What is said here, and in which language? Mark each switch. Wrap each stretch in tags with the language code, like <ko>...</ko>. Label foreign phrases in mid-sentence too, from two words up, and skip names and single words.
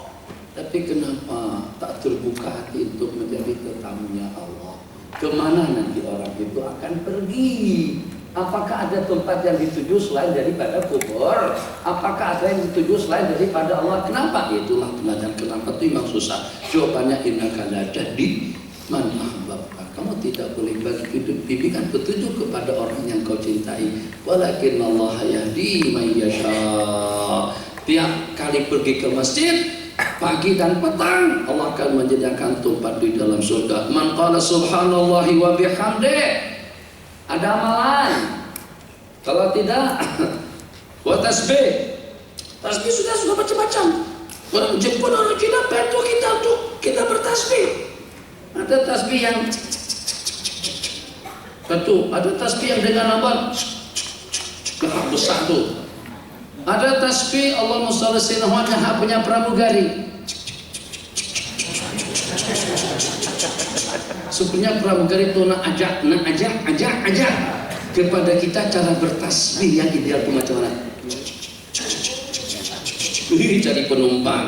<ms>Tapi kenapa tak terbuka hati untuk menjadi tetamunya Allah? Kemana nanti orang itu akan pergi? Apakah ada tempat yang dituju selain daripada kubur? Apakah ada yang dituju selain daripada Allah? Kenapa? Itulah penanya kenapa itu memang susah. Jawabannya</ms> <ar>إنك لا تهدي من أحببت.</ar> <ms>Kamu tidak boleh bagi bimbingan petunjuk kepada orang yang kau cintai.</ms> <ar>ولكن الله يهدي من يشاء.</ar> <ms>Tiap kali pergi ke masjid, pagi dan petang, Allah akan menyediakan tempat di dalam surga.</ms> <ar>من قال سبحان الله وبحمده,</ar> <ms>ada amalan. Kalau tidak, buat tasbih. Tasbih sudah macam-macam. Orang Jepun, orang Cina bantu kita untuk kita bertasbih. Ada tasbih yang satu, ada tasbih yang dengan lambat besar tuh. Ada tasbih</ms> <ar>اللهم صل على محمد</ar> <ms>punya pramugari. Sebenarnya pramugari itu nak ajak kepada kita cara bertasbih yang ideal itu macam mana? Cari penumpang.</ms>